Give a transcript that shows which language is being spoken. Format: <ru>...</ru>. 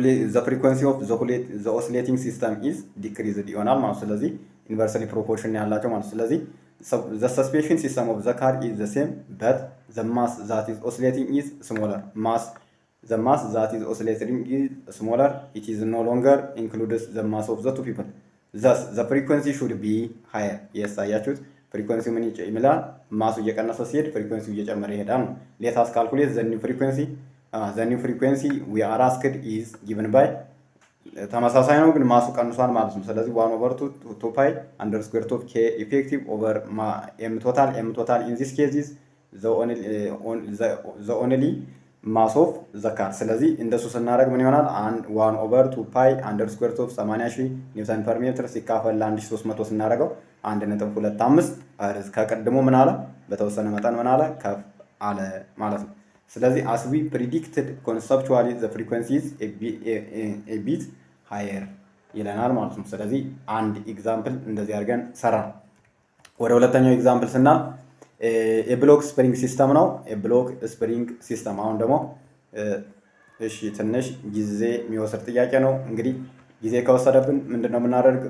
<en>ዘ ፍሪኩዌንሲ ኦፍ ዘ ኦሲሌቲንግ ሲስተም ኢዝ ዲክሪዝድ</en> <am>ይሆናል ማለት። ስለዚህ ኢንቨርሰሊ ፕሮፖርሽን ያላቸው ማለት። ስለዚህ</am> <en>ዘ ሰስፔንሽን ሲስተም ኦፍ ዘ ካር ኢዝ ዘ ሴም በት ዘ ማስ ዛት ኢዝ ኦሲሌቲንግ ኢዝ ስሞለር the mass that is oscillating is smaller. It is no longer includes the mass of the two people. Thus, the frequency should be higher.</en> <am>Yes, አያችሁት? ፍሪኩዌንሲ ምን ይላል? ማሱ እየቀነሰ ሲሄድ ፍሪኩዌንሲው እየጨመረ ይሄዳል ነው።</am> <en>Let us calculate the new frequency. The new frequency we are asked is given by</en> <am>ተመሳሳይ ነው ግን ማሱ ቀንሷል ማለት ነው። ስለዚህ</am> <en>1 over 2 pi under square root of k effective over m total in this case is the only</en> <am>ማስ ኦፍ ዘ ካር። ስለዚህ እንደሱ ስናደርግ ምን ይሆናል? 1/2 ፓይ አንደር ስኩዌር ሩት ኦፍ 80,000 ኒውተን ፐር ሜትር ሲካፈል ለ1300 ስናደርገው 1.25 ሄርዝ። ከቀድሞ ምን አለ? በተወሰነ መጠን ምን አለ? ከፍ አለ ማለት ነው። ስለዚህ</am> <en>as we predicted conceptually the frequency is a bit higher</en> <am>ይለናል ማለት ነው። ስለዚህ አንድ ኤግዛምፕል እንደዚህ አድርገን ሰራ። ወደ ሁለተኛው ኤግዛምፕል ስናል የብሎክ ስፕሪንግ ሲስተም ነው። የብሎክ ስፕሪንግ ሲስተም አሁን ደግሞ እሺ ትንሽ ጊዜ የሚወስድ ጥያቄ ነው። እንግዲህ ጊዜ ከወሰደብን ምንድነው የምናደርግ?</am>